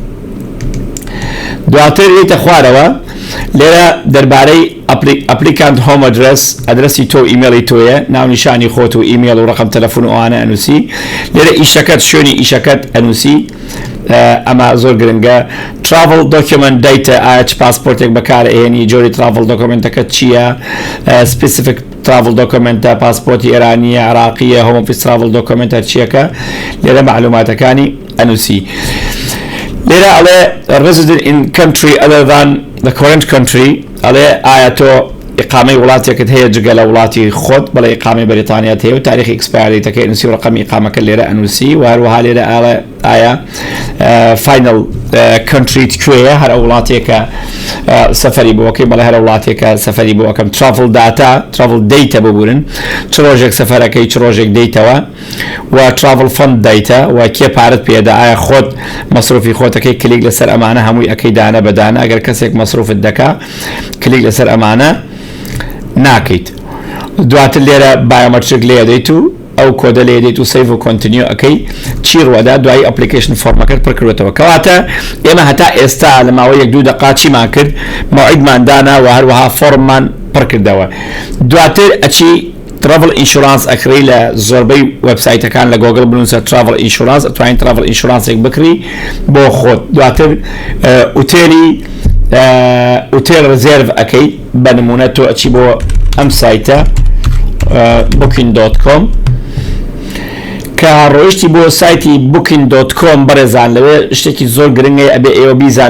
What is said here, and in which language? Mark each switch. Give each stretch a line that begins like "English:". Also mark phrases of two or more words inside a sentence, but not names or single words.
Central Kurdish: دواتر یێتە خوارەوە لێرە دەربارەی
English: applicant home address
Central Kurdish: تۆ ئیمێڵی تۆیە، ناونیشانی خۆت و ئیمێڵ و ڕقم تەلەفۆن و ئەوانە ئەنووسی. لێرە ئیشەکەت شوێنی ئیشەکەت ئەنووسی، ئەمە زۆر گرنگە.
English: travel document data،
Central Kurdish: ئایا چ پاسپۆرتێک بەکارهێنی، جۆری travel دۆکمنتەکەت چییە،
English: specific travel
Central Kurdish: دۆکمنتە پاسپۆرتی ئێرانیە، عراقیە،
English: home office travel
Central Kurdish: دۆکمنتە چیەکە، لێرە معلوماتەکانی ئەنووسی. لێرە ئەڵێ
English: resident in country other than the current country،
Central Kurdish: ئەڵێ ئایا تۆ ئیقامەی وڵاتێکت هەیە جگە لە وڵاتی خۆت، بەڵێ ئیقامی بەریتانیات هەیە و تاریخی ئەکسپایریتەکەی ئەنووسی و ڕقمی ئیقامەکە لێرە ئەنووسی. و هەروەها لێرە ئایا
English: final country
Central Kurdish: کوێیە، هەر وڵاتێکە سەفەری بۆکەی، بەڵێ هەر وڵاتێکە سەفەری بۆکەم.
English: travel data، travel data
Central Kurdish: ببورن، چ ڕۆژێک سەفەرەکەی، چ ڕۆژێک دەیتەوە.
English: و travel fund data،
Central Kurdish: و کێ پارت پێدا، ئایا خۆت مەسروفی خۆتەکەی کلیک لەسەر ئەمانە هەمووی ئەەکەی دانە بەدانە، ئەگەر کەسێک مەسروفت دەکا کلیک لەسەر ئەمانە ناکەیت. دواتر لێرە بایۆمەتریک لێ دەیت و ئەو کۆدە لێ دەیت و سیڤ و کۆنتینیو ئەەکەی چی ڕوەدا دوای ئەپلیکیشن فۆرمەکەت پڕکردێتەوە. کەواتە ئێمە هەتا ئێستا لە ماوەی 1-2 دقا چیمان کرد؟ مەوعیدمان دانا و هەروەها فۆرممان پڕکردەوە. دواتر ئەچی
English: travel insurance
Central Kurdish: ئەکڕی لە زۆربەی وەبسایتەکان لە گۆگل بنووسە
English: travel insurance،
Central Kurdish: ئەتوانین travel insuranceێک بکڕی بۆ خۆت. دواتر ئوتێل ڕزێرڤ ئەەکەی، بە نمونە تۆ ئەچی بۆ ئەم سایتە booking.com کە ڕۆیشتی بۆ سایتی booking.com بەڕێزان لەوێ شتێکی زۆر گرنگی ئەبێ ئێوە بیزانە.